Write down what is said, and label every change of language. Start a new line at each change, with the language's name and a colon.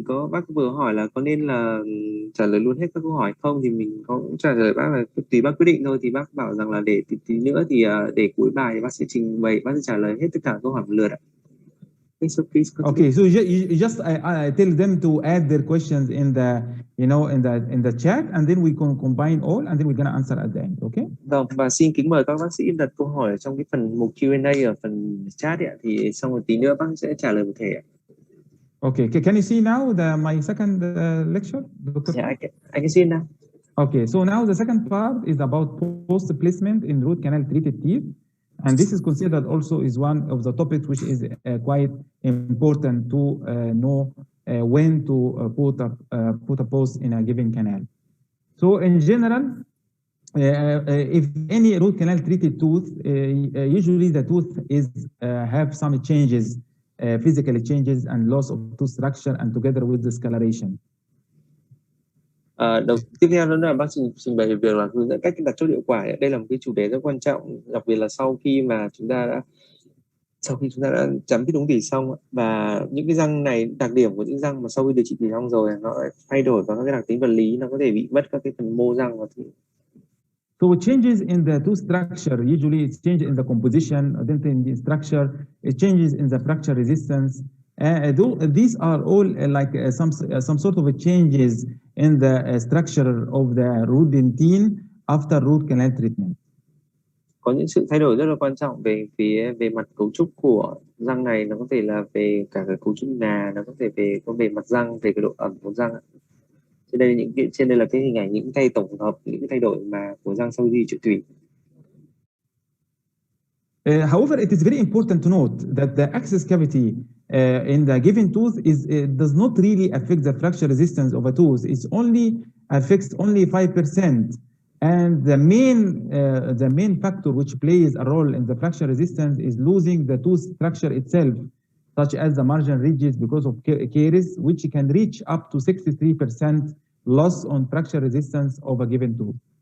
Vietnamese: Bác vừa hỏi là có nên là trả lời luôn hết các câu hỏi không, thì mình có trả lời bác là tùy bác quyết định thôi. Thì bác bảo rằng là để tí nữa thì để cuối bài thì bác sẽ trình bày, bác sẽ trả lời hết tất cả câu hỏi một lượt ạ.
English: Okay, so you just I tell them to add their questions in the in the chat, and then we can combine all, and then we're gonna answer at the end. Okay?
Vietnamese: Vâng, và xin kính mời các bác sĩ đặt câu hỏi ở trong cái phần mục Q&A ở phần chat ạ, thì xong một tí nữa bác sẽ trả lời một thể ạ.
English: Okay, can you see now my second lecture, Dr. Yeah, I can see it now. Okay, so now the second part is about post placement in root canal treated teeth, and this is considered also is one of the topics which is quite important to know when to put a post in a given canal. So in general, if any root canal treated tooth, usually the tooth is have some changes. Physical changes and loss of tooth structure, and together with discoloration.
Vietnamese: Tiếp theo đó là bác trình bày về việc là hướng dẫn cách đặt chốt hiệu quả. Đây là một cái chủ đề rất quan trọng, đặc biệt là sau khi chúng ta đã chấm cái ống tủy xong, và những cái răng này, đặc điểm của những răng mà sau khi điều trị tủy xong rồi nó thay đổi vào các cái đặc tính vật lý, nó có thể bị mất các cái phần mô răng và
English: So changes in the tooth structure, usually it's changes in the composition, then in the structure, it changes in the fracture resistance. These are all like some sort of changes in the structure of the root dentine after root canal treatment.
Vietnamese: có những sự thay đổi rất là quan trọng về mặt cấu trúc của răng này. Nó có thể là về cả cái cấu trúc ngà, nó có thể về mặt răng, về cái độ ẩm của răng. Trên đây là cái hình ảnh những tổng hợp những cái thay đổi mà của răng sau khi trị tủy.
English: However, it is very important to note that the access cavity in the given tooth does not really affect the fracture resistance of a tooth. It only affects only 5%. And the main factor which plays a role in the fracture resistance is losing the tooth structure itself, such as the margin ridges because of caries, which can reach up to 63% loss on fracture resistance of a given tooth.